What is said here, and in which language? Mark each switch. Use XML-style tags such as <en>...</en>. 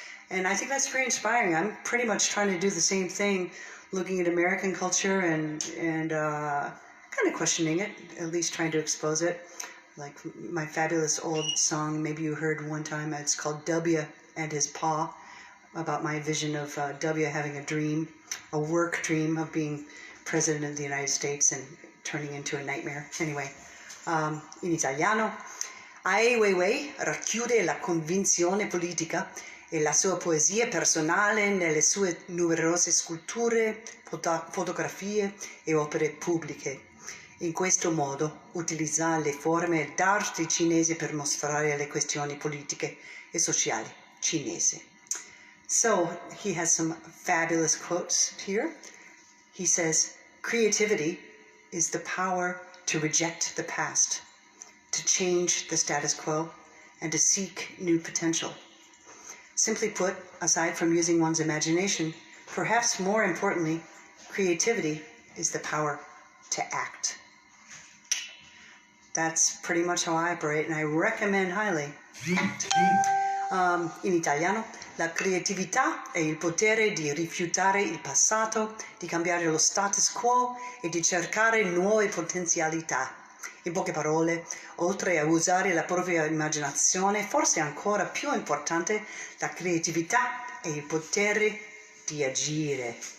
<en>And I think that's very inspiring. I'm pretty much trying to do the same thing, looking at American culture and kind of questioning it, at least trying to expose it. Like my fabulous old song, maybe you heard one time, it's called W and His Paw, about my vision of W having a dream, a work dream of being president of the United States and turning into a nightmare.</en> <it>Anyway, in italiano, Ai Weiwei racchiude la convinzione politica e la sua poesia personale nelle sue numerose sculture, fotografie e opere pubbliche. In questo modo utilizza le forme d'arte cinese per mostrare le questioni politiche e sociali cinesi.</it> <en>So he has some fabulous quotes here. He says, "Creativity is the power to reject the past, to change the status quo, and to seek new potential. Simply put, aside from using one's imagination, perhaps more importantly, creativity is the power to act." That's pretty much how I operate, and I recommend highly.</en> <it>In italiano, la creatività è il potere di rifiutare il passato, di cambiare lo status quo e di cercare nuove potenzialità. In poche parole, oltre a usare la propria immaginazione, forse ancora più importante, la creatività è il potere di agire.</it>